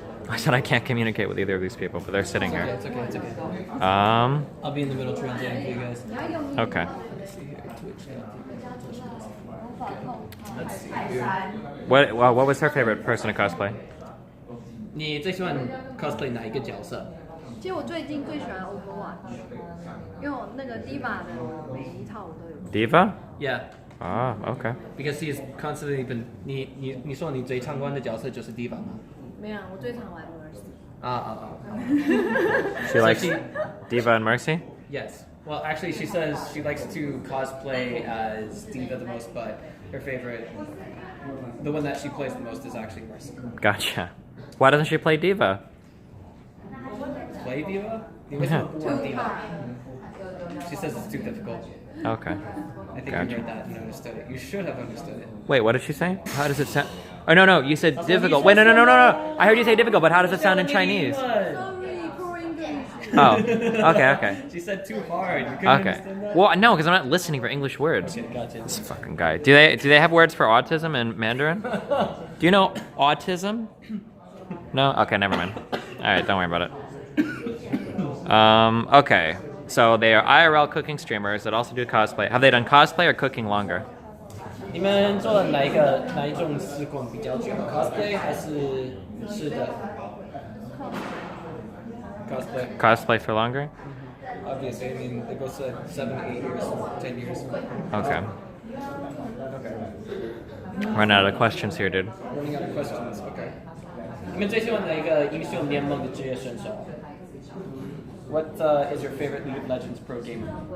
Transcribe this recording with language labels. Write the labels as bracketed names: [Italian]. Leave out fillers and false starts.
[English] I said I can't communicate with either of these people, but they're sitting here. It's okay. Um, I'll be in the middle translating for you guys. okay. [Chinese] Twitch 的。 [English] What was her favorite person to cosplay? [Chinese] 你最喜欢 cosplay 哪一个角色？其实我最近最喜欢 Overwatch，因为我那个 Diva 的每一套我都有。 [English] Diva? Yeah. Ah, okay. Because he's constantly been [Chinese] 你说你最常玩的角色就是 Diva 吗？没有，我最常玩 Mercy。 [English] She likes she- Diva and Mercy? Yes. Well, actually, she says she likes to cosplay as Diva the most, but her favorite, the one that she plays the most, is actually Mercy. Gotcha. Why doesn't she play Diva? Play Diva? You listen to Diva. She says it's too difficult. Okay. I think Gotcha. you heard that and understood it. You should have understood it. Wait, what did she say? How does it sound? Oh, no, you said difficult. Wait, no. I heard you say difficult, but how does it sound in Chinese? Sorry, poor English. Oh, okay. She said too hard. You couldn't Okay. understand that? Well, no, because I'm not listening for English words. Okay, gotcha. This fucking guy. Do they have words for autism in Mandarin? Do you know autism? No? Okay, never mind. Alright, don't worry about it. Okay. So they are IRL cooking streamers that also do cosplay. Have they done cosplay or cooking longer? [Chinese] 你们做哪一种时工比较久 ？cosplay 还是吃的 ？cosplay. [English] Cosplay for longer? Obviously, I mean, it goes to 7, 8 years, 10 years. Okay. Run out of questions here, dude. Running out of questions. Okay. [Chinese] 你们最喜欢哪一个英雄联盟的职业选手 [English] ？What is your favorite League of Legends pro gamer?